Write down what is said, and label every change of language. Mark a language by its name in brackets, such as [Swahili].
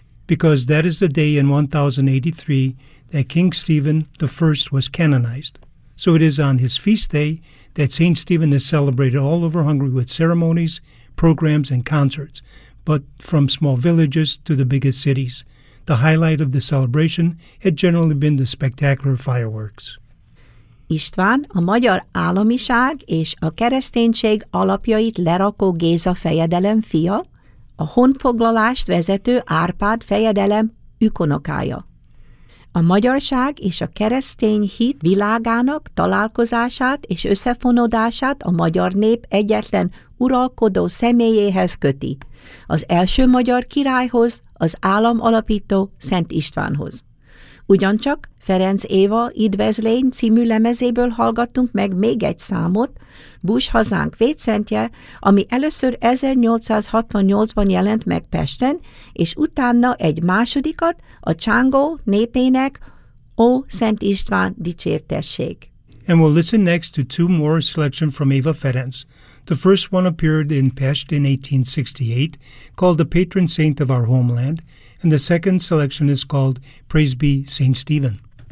[English] Because that is the day in 1083 that King Stephen I was canonized. So it is on his feast day that St. Stephen is celebrated all over Hungary with ceremonies, programs, and concerts, but from small villages to the biggest cities. The highlight of the celebration had generally been the spectacular fireworks. [Hungarian] István a magyar államiság és a kereszténység alapjait lerakó Géza fejedelem fia, a honfoglalást vezető Árpád fejedelem ükonokája. A magyarság és a keresztény hit világának találkozását és összefonódását a magyar nép egyetlen uralkodó személyéhez köti, az első magyar királyhoz, az államalapító Szent Istvánhoz. Ugyancsak Ferenc Éva Üdvözlény című lemezéből hallgattunk meg még egy számot, Bush hazánk védszentje, ami először 1868-ban jelent meg Pesten, és utána egy másodikat, a Csángó népének Ó Szent István dicsértesség. [English] And we'll listen next to two more selections from Éva Ferenc. The first one appeared in Pest in 1868, called the patron saint of our homeland, and the second selection is called Praise Be St. Stephen.